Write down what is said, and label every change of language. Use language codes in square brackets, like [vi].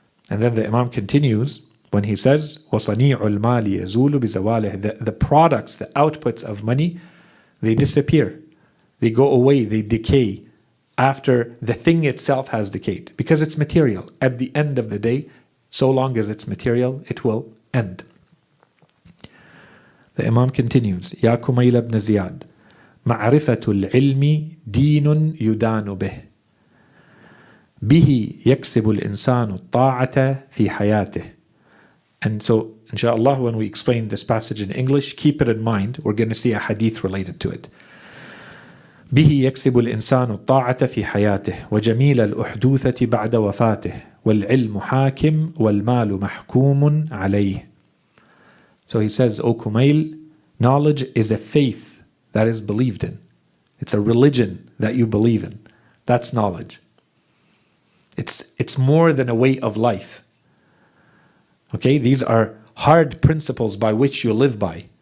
[en] And then the Imam continues when he says, [ar] وَصَنِيعُ الْمَالِ يَزُولُ بِزَوَالِهِ. [en] The products, the outputs of money, they disappear. They go away, they decay after the thing itself has decayed. Because it's material. At the end of the day, so long as it's material, it will end. The Imam continues, [ar] يَا Kumayl bin Ziad, مَعْرِفَةُ الْعِلْمِ دِينٌ يُدَانُ بِهِ به يكسب الإنسان الطاعة في حياته. [en] And so, inshallah, when we explain this passage in English, keep it in mind. We're going to see a hadith related to it. [ar] به يكسب الإنسان الطاعة في حياته وجميل الأحدوثة بعد وفاته والعلم حاكم والمال محكوم عليه. [en] So he says, O Kumayl, knowledge is a faith that is believed in. It's a religion that you believe in. That's knowledge. It's more than a way of life. Okay, these are hard principles by which you live by.